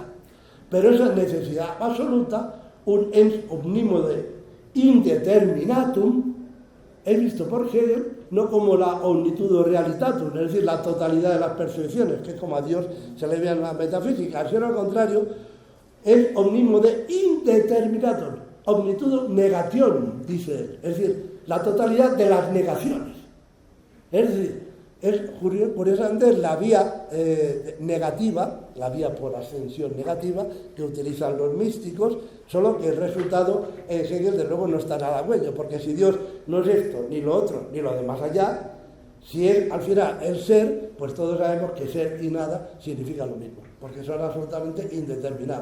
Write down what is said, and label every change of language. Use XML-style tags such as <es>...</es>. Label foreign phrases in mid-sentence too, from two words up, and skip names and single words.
<es>Pero esa necesidad absoluta, un</es> <la>ens omnimode indeterminatum,</la> <es>es visto por Hegel no como la</es> <la>omnitudo realitatum,</la> <es>es decir, la totalidad de las percepciones, que es como a Dios se le ve en la metafísica, sino al contrario, es</es> <la>omnimode indeterminatum, omnitudo negationum,</la> <es>dice él, es decir, la totalidad de las negaciones. Es decir, es curiosamente la vía negativa, la vía por ascensión negativa que utilizan los místicos, solo que el resultado en Hegel de luego no está nada bueno, porque si Dios no es esto, ni lo otro, ni lo de más allá, si es al final el ser, pues todos sabemos que ser y nada significa lo mismo, porque son absolutamente indeterminados.</es>